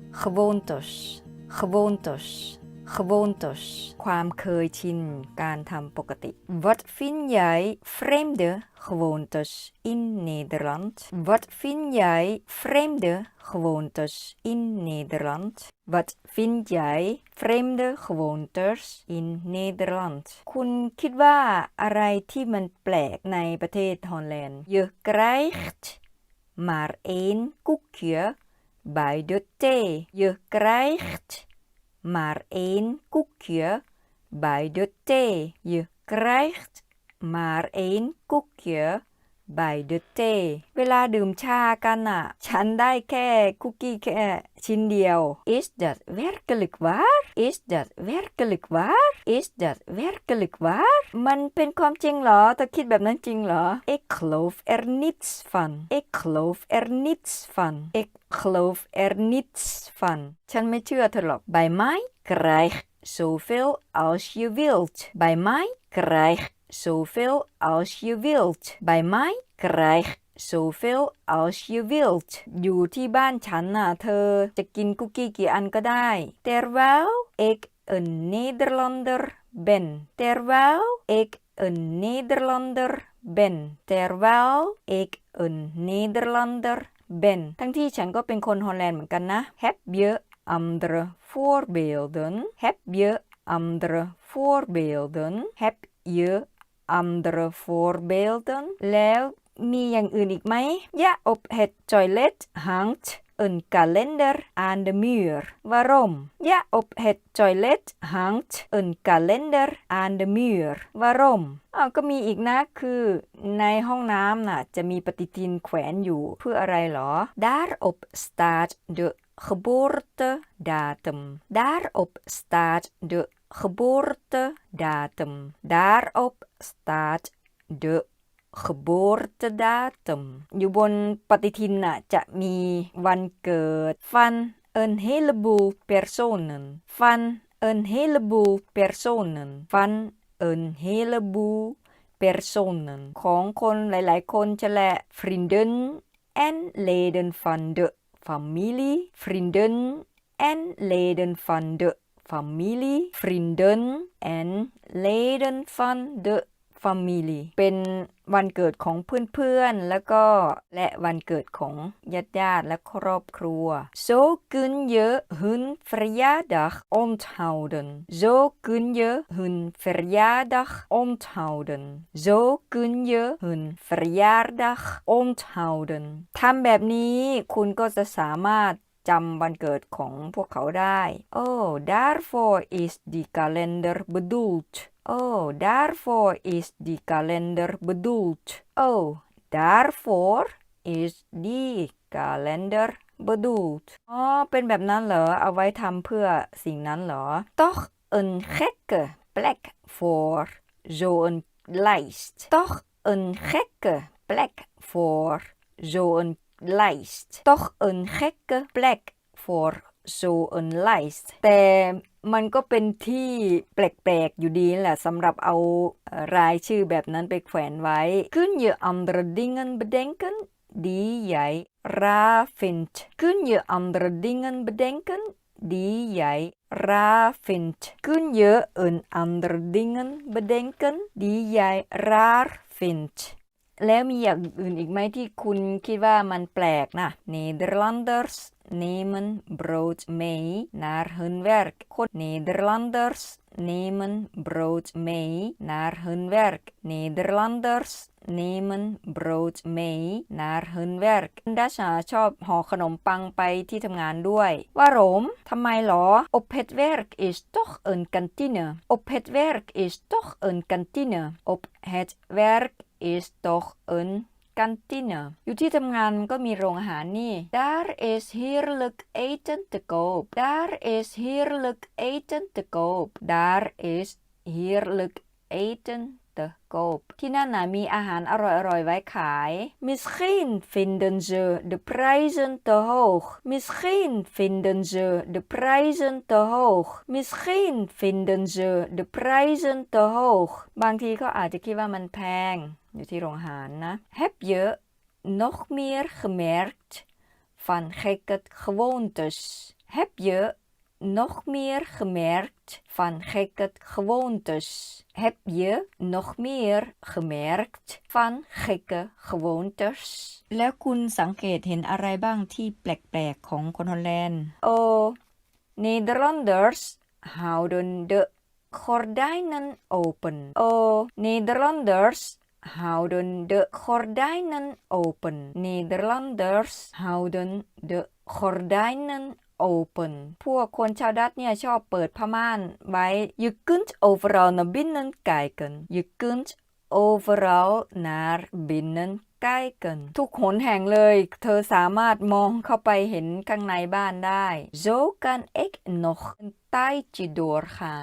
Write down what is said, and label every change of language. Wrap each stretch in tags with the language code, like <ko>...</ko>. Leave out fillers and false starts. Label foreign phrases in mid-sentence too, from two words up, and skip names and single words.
<nl>gewoontes gewoontes gewoontes</nl> <th>ความเคยชินการทำปกติ</th> <nl>Wat vind jij vreemde gewoontes in Nederland Wat vind jij vreemde gewoontes in Nederland Wat vind jij vreemde gewoontes in Nederland</nl> <th>คุณคิดว่าอะไรที่มันแปลกในประเทศฮอลแลนด์</th> <nl>Je krijgt maar één koekje bij de thee Je krijgt maar één koekje bij de thee Je krijgt maar één koekje bij de thee</nl> <th>เวลาดื่มชากันน่ะฉันได้แค่คุกกี้แค่ชิ้นเดียว</th> <nl>Is dat werkelijk waar Is dat werkelijk waar Is dat werkelijk waar</nl> <th>มันเป็นความจริงเหรอเธอคิดแบบนั้นจริงเหรอ</th> <nl>Ik geloof er niets van Ik geloof er niets van Ik geloof er niets van</nl> <th>ฉันไม่เชื่อเธอหรอก</th> <nl>Bij mij krijg zoveel als je wilt Bij mij krijg zoveel als je wilt Bij mij krijg zoveel als je wilt</nl> <th>อยู่ที่บ้านฉันน่ะเธอจะกินคุกกี้กี่อันก็ได้</th> <nl>Terwijl ik een Nederlander ben Terwijl ik een Nederlander ben Terwijl ik een Nederlander ben</nl> <th>ทั้งที่ฉันก็เป็นคนฮอลแลนด์เหมือนกันนะ</th> <nl>Heb je andere voorbeelden Heb je andere voorbeelden Heb je andere voorbeelden</nl> <th>แล้วมีอย่างอื่นอีกไหม</th> <nl>Ja op het toilet hangt een kalender aan de muur Waarom Ja op het toilet hangt een kalender aan de muur Waarom</nl> <th>ก็มีอีกนะคือในห้องน้ำน่ะจะมีปฏิทินแขวนอยู่เพื่ออะไรหรอ</th> <nl>Daarop staat de geboortedatum Daarop staat de geboortedatum Daarop staat de geboortedatum</nl> <th>อยู่บนปฏิทินน่ะจะมีวันเกิด</th> <nl>van een heleboel personen van een heleboel personen van een heleboel personen</nl> <th>ของคนหลายๆคนจะแหละ</th> <nl>vrienden en leden van de familie vrienden en leden van de familie vrienden en leden van de familie</nl> <th>เป็นวันเกิดของเพื่อนๆแล้วก็และวันเกิดของญาติๆและครอบครัว</th> <nl>Zo kun je hun verjaardag onthouden Zo kun je hun verjaardag onthouden Zo kun je hun verjaardag onthouden</nl> <th>ทำแบบนี้คุณก็จะสามารถจำวันเกิดของพ วกเขาได้</th> <nl>Oh daarvoor is die kalender bedoeld Oh daarvoor is die kalender bedoeld Oh daarvoor is die kalender bedoeld</nl> <th>เป็นแบบนั้นเหรอเอาไว้ทำเพื่อสิ่งนั้นเหรอ</th> <nl>Toch een gekke plek voor zo'n lijst Toch een gekke plek voor zo'n lijst Toch een gekke plek voor zo'n lijst</nl> <th>แต่มันก็เป็นที่แปลกๆอยู่ดีแหละสำหรับเอารายชื่อแบบนั้นไปแขวนไว้</th> <nl>Kun je andere dingen bedenken die jij raar vindt Kun je andere dingen bedenken die jij raar vindt Kun je een andere dingen bedenken die jij raar vindt แล้ว</nl> <th>มีอย่างอื่นอีกไหมที่คุณคิดว่ามันแปลกนะ</th> <nl>Nederlanders nemen brood mee naar hun werk คน Nederlanders nemen brood mee naar hun werk Nederlanders nemen brood mee naar hun werk</nl> <th>ดัชชอบ ห่อขนมปังไปที่ทำงานด้วย</th> <nl>Waarom</nl> <th>ทำไมหรอ</th> <nl>Op het werk is toch een kantine Op het werk is toch een kantine Op het werk is toch een kantine</nl> <th>อยู่ที่ทำงานก็มีโรงอาหารนี่</th> <nl>Daar is heerlijk eten te koop Daar is heerlijk eten te koop Daar is heerlijk eten te koop</nl> <th>ที่นั่นน่ะมีอาหารอร่ อยๆไว้ขาย</th> <nl>Misschien vinden ze de prijzen te hoog Misschien vinden ze de prijzen te hoog Misschien vinden ze de prijzen te hoog</nl> <th>บางทีเขาอาจจะคิดว่ามันแพงอยู่ที่โรงอาหารนะ</th> <nl>Heb je nog meer gemerkt van gekke gewoontes Heb je nog meer gemerkt van gekke gewoontes? Heb je nog meer gemerkt van gekke gewoontes?</nl> <th>แล้วคุณสังเกตเห็นอะไรบ้างที่แปลกๆของคนฮอลแลนด์</th> <nl>Oh, Nederlanders houden de gordijnen open. Oh, Nederlanders houden de gordijnen open. Nederlanders houden de gordijnen open.</nl> <th>พวกคนชาวดัตช์เนี่ยชอบเปิดผ้าม่านไว้</th> <nl>Je kunt overal naar binnen kijken. Je kunt overal naar binnen kijken.</nl> <th>ทุกหนแห่งเลยเธอสามารถมองเข้าไปเห็นข้างในบ้านได้</th> <nl>Zo kan ik nog een tijdje doorgaan.</nl>